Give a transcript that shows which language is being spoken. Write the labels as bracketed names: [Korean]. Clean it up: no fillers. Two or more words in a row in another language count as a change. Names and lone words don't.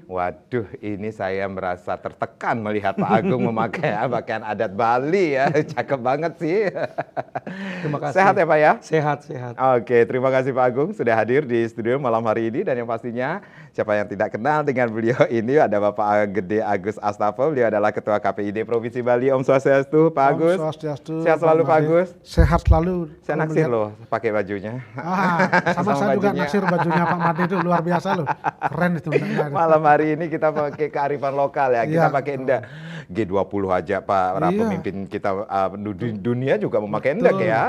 [Indonesian] Waduh, ini saya merasa tertekan melihat Pak Agung memakai pakaian adat Bali ya. Cakep banget sih. Terima kasih. Sehat ya Pak ya? Sehat, sehat. Oke, terima kasih Pak Agung sudah hadir di studio malam hari ini. Dan yang pastinya siapa yang tidak kenal dengan beliau ini ada Bapak Gede Agus Astafel. Beliau adalah Ketua KPID Provinsi Bali. [Balinese] Om Swastiastu [Indonesian] Pak Agus. [Balinese] Om Swastiastu. [Indonesian] Sehat selalu Pak Agus. Sehat selalu. Saya naksir loh pakai bajunya. Sama saya juga naksir bajunya Pak Made itu luar biasa loh. Keren itu. Malam hari ini kita pakai kearifan lokal ya. Kita pakai endak. G20 aja Pak, para pemimpin kita dunia juga memakai endak ya.